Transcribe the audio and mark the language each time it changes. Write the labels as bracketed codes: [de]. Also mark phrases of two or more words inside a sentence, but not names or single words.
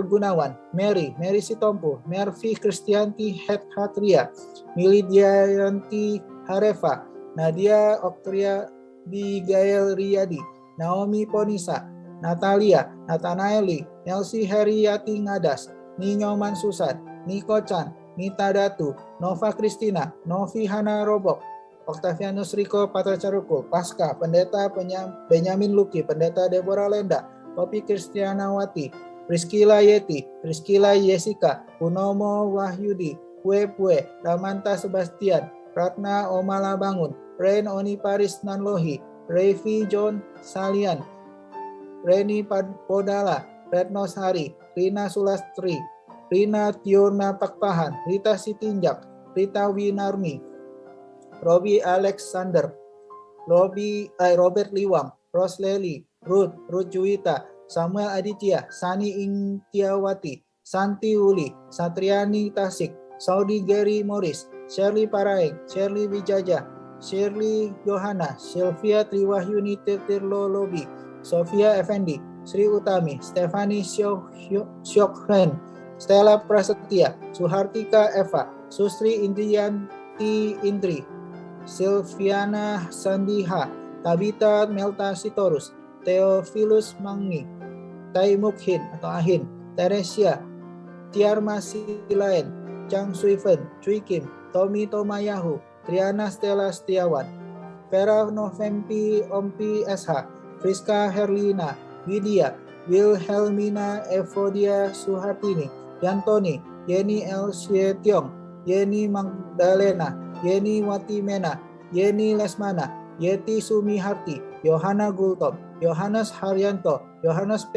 [id] Gunawan, Mary Sitompu, Mervi Kristianti Hatria, Milidianti Harefa, Nadia Oktria Bigail Riyadi, Naomi Ponisa, Natalia, Nathanaeli, Nelsi Heriati Ngadas, Ninyoman Susan, Niko Chan, Nita Datu, Nova Kristina, Novi Hana Robok, Octavianus Riko Patracarukul, Pasca, Pendeta Benyamin Luki, Pendeta Deborah Lenda, Popi Kristianawati, Priscilla Yeti, Priscilla Jessica, Punomo Wahyudi, Pue, Ramanta Sebastian, Ratna Omala Bangun, Ren Oni Paris Nanlohi, Revi John Salian, Reni Podala, Retno Sari, Rina Sulastri, Rina Tiurna Pakpahan, Rita Sitinjak, Rita Winarmi, Robi Alexander, Robert Liwang, Rosleli, Ruth Juwita, Samuel Aditya, Sani Ingtiawati, Santi Uli, Satriani Tasik, Saudi Gary Morris, Shirley Paraeng, Shirley Wijaja, Shirley Yohana, Sylvia Triwahyuni Tirlolobi, Sofia Effendi, Sri Utami, Stefani Syokhen, Stella Prasetya, Suhartika Eva, Sustri Indriyanti Indri, Silviana Sandiha, Tabita Melta Sitorus, Theophilus Mangni, Taimukhin atau Ahin, Teresia, Tiarma Silaen, Chang Suifen, Cui Kim, Tommy Tomayahu, Triana Stella Setiawan, Vera Novempi Ompi SH, Friska Herlina, Widya, Wilhelmina Evodia Suhartini, Yantoni, Yeni El Sietiong, Yeni Magdalena, Yeni Watimena, Yeni Lesmana, Yeti Sumiharti, Yohana Gultom, Yohanes Haryanto, Yohanes P.